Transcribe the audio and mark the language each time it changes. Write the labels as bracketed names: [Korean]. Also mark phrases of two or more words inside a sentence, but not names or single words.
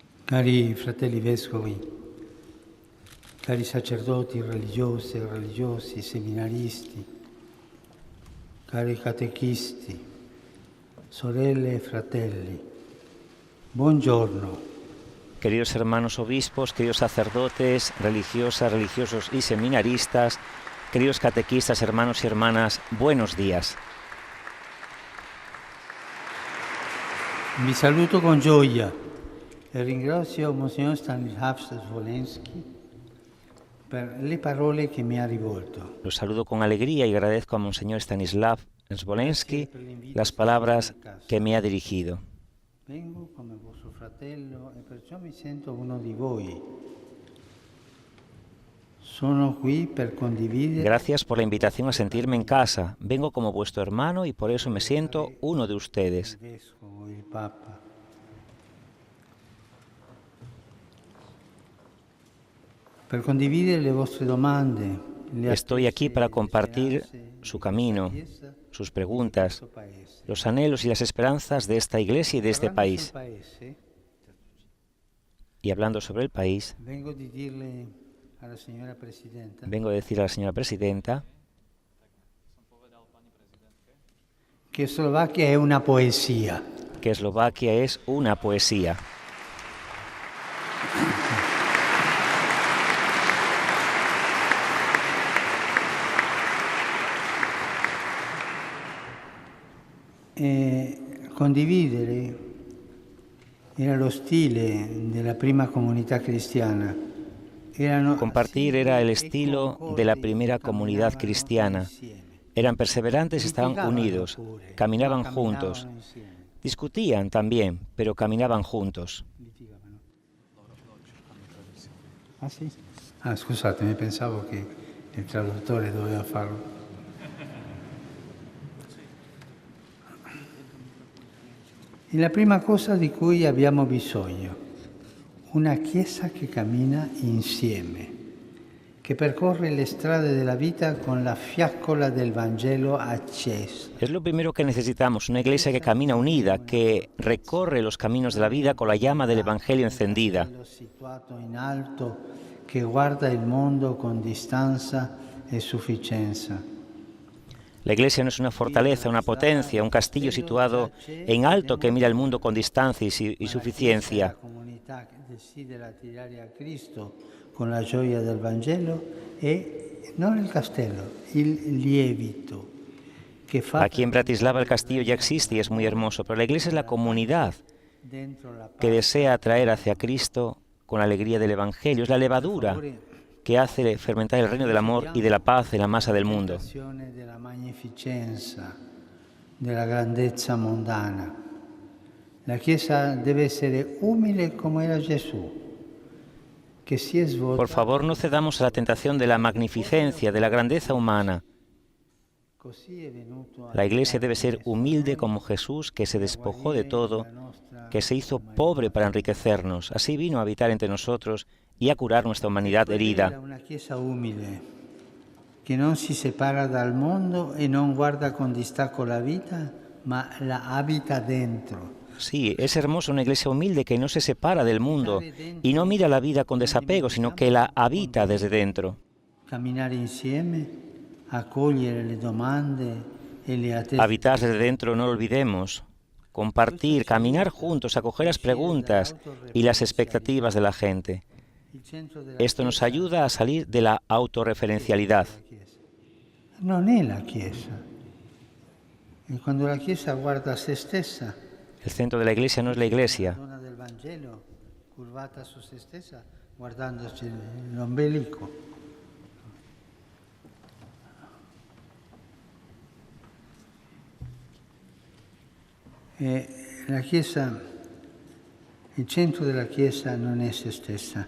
[Italian] Cari fratelli vescovi, cari sacerdoti, religiose, religiosi, seminaristi, cari catechisti, sorelle e fratelli, buongiorno. [Spanish] Queridos hermanos obispos, queridos sacerdotes, religiosas, religiosos y seminaristas, queridos catequistas, hermanos y hermanas, buenos días. [Italian] Vi saluto con gioia e ringrazio Monsignor Stanislav Svolensky per le parole che mi ha rivolto. [Spanish] Los saludo con alegría y agradezco a Monseñor Stanislav Svolensky las palabras que me ha dirigido. [Italian] Vengo come vostro fratello e perciò mi sento uno di voi. Sono qui per condividere. [Spanish] Gracias por la invitación a sentirme en casa. Vengo como vuestro hermano y por eso me siento uno de ustedes. [Italian] Il vescovo, il Papa. Per condividere le vostre domande. [Spanish] Estoy aquí para compartir su camino, sus preguntas, los anhelos y las esperanzas de esta iglesia y de este país. Y hablando sobre el país, vengo a decir a la señora presidenta que Eslovaquia es una poesía. Que Eslovaquia es una poesía. [Italian] Condividere era lo stile della prima comunità cristiana. [Spanish] Compartir era el estilo de la primera comunidad cristiana. Eran perseverantes y estaban unidos, caminaban juntos. Discutían también, pero caminaban juntos. [Italian] Ah, sì? Ah, scusatemi, pensavo che il traduttore doveva farlo. È la prima cosa di cui abbiamo bisogno, una Chiesa che cammina insieme, che percorre le strade della vita con la fiaccola del Vangelo accesa. [Spanish] Es lo primero que necesitamos, una iglesia que camina unida, que recorre los caminos de la vida con la llama del Evangelio encendida. [Italian] Situato in alto, che guarda il mondo con distanza e sufficienza. [Spanish] La iglesia no es una fortaleza, una potencia, un castillo situado en alto que mira el mundo con distancia y suficiencia. [Italian] La comunità che desidera tirare a Cristo con la gioia del Vangelo e non il castello, il lievito. [Spanish] Aquí en Bratislava el castillo ya existe y es muy hermoso, pero la iglesia es la comunidad que desea atraer hacia Cristo con la alegría del Evangelio. Es la levadura que hace fermentar el reino del amor y de la paz en la masa del mundo. [Italian] Della magnificenza, della grandezza mondana. La Chiesa deve essere umile come era Gesù, che si è svuotata. [Spanish] Por favor, no cedamos a la tentación de la magnificencia, de la grandeza humana. La Iglesia debe ser humilde como Jesús, que se despojó de todo, que se hizo pobre para enriquecernos. Así vino a habitar entre nosotros y a curar nuestra humanidad herida. [Italian] Una Chiesa umile, che non si separa dal mondo e non guarda con distacco la vita, ma la habita dentro. [Spanish] Sí, es hermoso una iglesia humilde que no se separa del mundo y no mira la vida con desapego, sino que la habita desde dentro. [Italian] Camminare insieme, accogliere le domande e le attese. [Spanish] Habitar desde dentro, no lo olvidemos. Compartir, caminar juntos, acoger las preguntas y las expectativas de la gente. Esto nos ayuda a salir de la autorreferencialidad. [Italian] Non è la Chiesa. E quando la Chiesa guarda a se stessa, [Spanish] el centro de la iglesia no es la iglesia. [Italian] La donna del Vangelo, curvata su se stessa, guardandosi l'ombelico. La Chiesa, il centro della Chiesa non è se stessa.